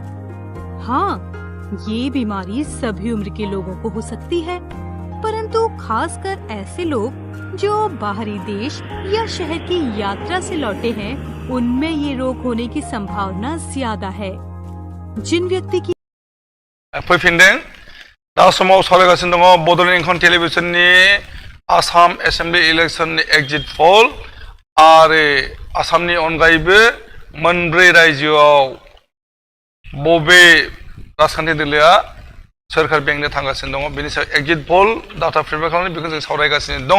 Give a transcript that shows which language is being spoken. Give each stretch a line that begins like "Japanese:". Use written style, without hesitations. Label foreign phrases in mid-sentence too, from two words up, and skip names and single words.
Hindi: हाँ, ये बीमारी सभी उम्र के लोगों को हो सकती है, परंतु खासकर ऐसे लोग जो बाहरी देश या शहर की यात्रा से लौटे हैं, उनमें ये रोग होने की संभावना ज्यादा है। जिन व्यक्ति की
Bodo: फैफिनदों दा समाव सावरायगासिनो दङ बड'लेण्ड इंखन टेलिभिजननि
English: Assam assembly
Bodo: इलेक्शननि
English: exit poll
Bodo: आरो आसामनि अनगायैबो मोनब्रै रायजोआव बबे राजखान्थि दोलोआ सोरखार बेंनो थांगासिनो दङ बेनि सायाव
English: exit poll data prepare
Bodo: खालामनानै बेखौ जों सावरायगासिनो दङ।